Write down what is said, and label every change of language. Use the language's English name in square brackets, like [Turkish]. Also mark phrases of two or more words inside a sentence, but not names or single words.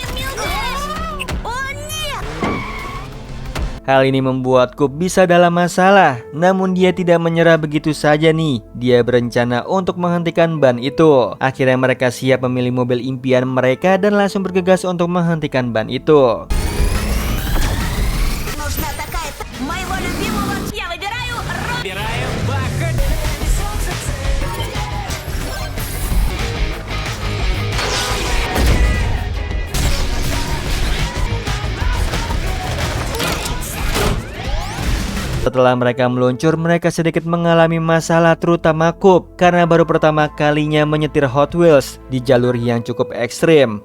[Indonesian] Hal ini membuat Coop bisa dalam masalah, namun dia tidak menyerah begitu saja nih. Dia berencana untuk menghentikan ban itu. Akhirnya mereka siap memilih mobil impian mereka dan langsung bergegas untuk menghentikan ban itu. [Russian] Нужна такая... Моего любимого я выбираю роль. Выбираю Бака. [Indonesian] Setelah mereka meluncur, mereka sedikit mengalami masalah, terutama Coop karena baru pertama kalinya menyetir Hot Wheels di jalur yang cukup ekstrim.